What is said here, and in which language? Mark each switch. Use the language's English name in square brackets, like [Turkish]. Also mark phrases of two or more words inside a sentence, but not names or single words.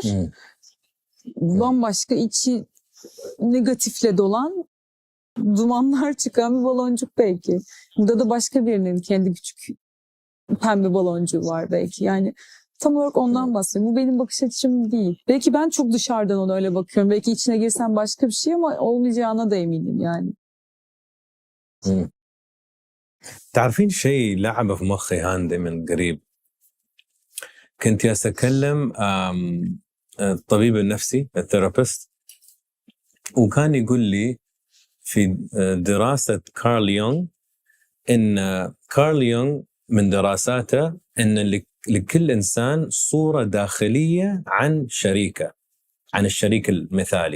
[Turkish] Bambaşka içi negatifle dolan, dumanlar çıkan bir baloncuk belki. Burada da başka birinin kendi küçük pembe baloncuğu var belki. Yani tam olarak ondan bahsediyorum. Bu benim bakış açım değil. Belki ben çok dışarıdan ona öyle bakıyorum. Belki içine girsem başka bir şey ama olmayacağına da eminim yani. [Arabic] تعرفين شيء لعب في مخي هاندي من قريب. كنت أتكلم الطبيب النفسي الثيرابيست، وكان يقول لي في دراسة كارل يونغ إن كارل يونغ من دراساته إن لكل إنسان صورة داخلية عن شريكه، عن الشريك المثالي.